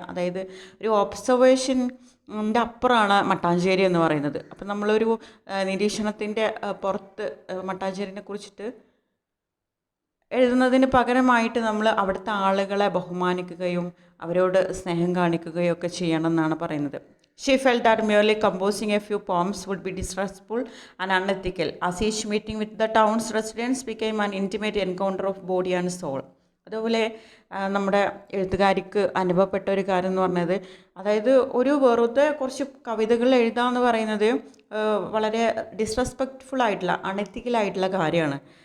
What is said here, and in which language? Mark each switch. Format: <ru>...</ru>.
<ml>അതായത് ഒരു ഒബ്സർവേഷൻ്റെ അപ്പുറമാണ് മട്ടാഞ്ചേരി എന്ന് പറയുന്നത്. അപ്പം നമ്മളൊരു നിരീക്ഷണത്തിൻ്റെ പുറത്ത് മട്ടാഞ്ചേരിനെ കുറിച്ചിട്ട് എഴുതുന്നതിന് പകരമായിട്ട് നമ്മൾ അവിടുത്തെ ആളുകളെ ബഹുമാനിക്കുകയും അവരോട് സ്നേഹം കാണിക്കുകയും ഒക്കെ ചെയ്യണം എന്നാണ് പറയുന്നത്.</ml> <en>She felt that merely composing a few poems would be disrespectful and unethical, as each meeting with the town's residents became an intimate encounter of body and soul.</en> <ml>അതുപോലെ നമ്മുടെ എഴുത്തുകാരിക്ക് അനുഭവപ്പെട്ട ഒരു കാര്യം എന്ന് പറഞ്ഞത്, അതായത് ഒരു വെറുതെ കുറച്ച് കവിതകൾ എഴുതുക എന്ന് പറയുന്നത് വളരെ ഡിസ്റെസ്പെക്റ്റ്ഫുൾ ആയിട്ടുള്ള അണെത്തിക്കലായിട്ടുള്ള കാര്യമാണ്.</ml>